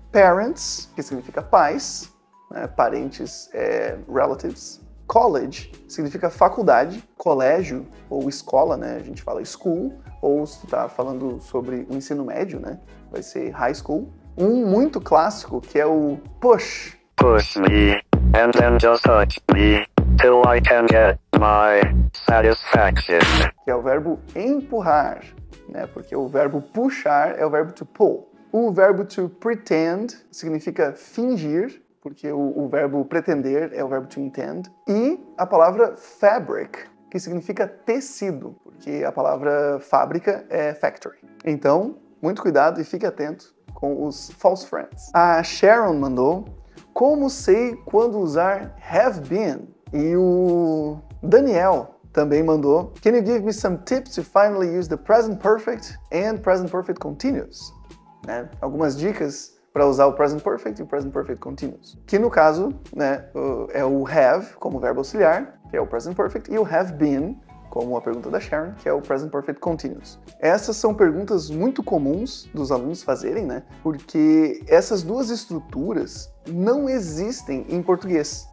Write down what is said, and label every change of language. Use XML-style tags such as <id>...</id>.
<pt>Parents, que significa pais, né? Parentes relatives. College significa faculdade, colégio ou escola, né? A gente fala school, ou se tu tá falando sobre o ensino médio, né? Vai ser high school. Um muito clássico que é o push.</pt> <en>Push me, and then just touch me, till I can get my satisfaction.</en> <pt>Que é o verbo empurrar, né? Porque o verbo puxar é o verbo to pull. O verbo to pretend significa fingir, porque o verbo pretender é o verbo to intend. E a palavra fabric, que significa tecido, porque a palavra fábrica é factory. Então, muito cuidado e fique atento com os false friends. A Sharon mandou: como sei quando usar have been? E o Daniel também mandou:</pt> <en>can you give me some tips to finally use the present perfect and present perfect continuous?</en> <pt>Né? Algumas dicas para usar o present perfect e o present perfect continuous. Que no caso, né, é o have como verbo auxiliar, que é o present perfect, e o have been, como a pergunta da Sharon, que é o present perfect continuous. Essas são perguntas muito comuns dos alunos fazerem, né? Porque essas duas estruturas não existem em português.</pt>